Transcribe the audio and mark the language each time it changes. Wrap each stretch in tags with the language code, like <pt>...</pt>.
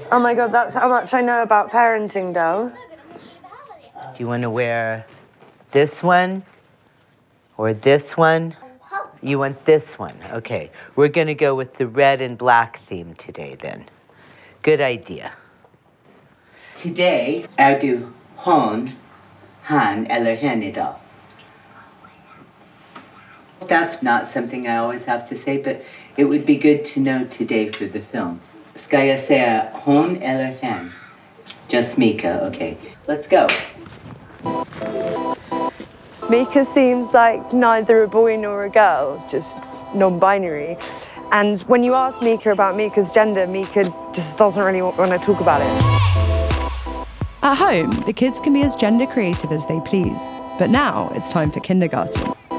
<en>Oh my God, that's how much I know about parenting, Del. Do you want to wear this one or this one? You want this one. Okay, we're going to go with the red and black theme today then. Good idea.</en> <sv>Today, är du hon, han eller hen idag?</sv> <en>That's not something I always have to say, but it would be good to know today for the film.</en> <sv>Ska jag säga hon eller hen?</sv> <en>Just Mika, okay. Let's go. Mika seems like neither a boy nor a girl, just non-binary. And when you ask Mika about Mika's gender, Mika just doesn't really want to talk about it. At home, the kids can be as gender creative as they please. But now it's time for kindergarten.</en>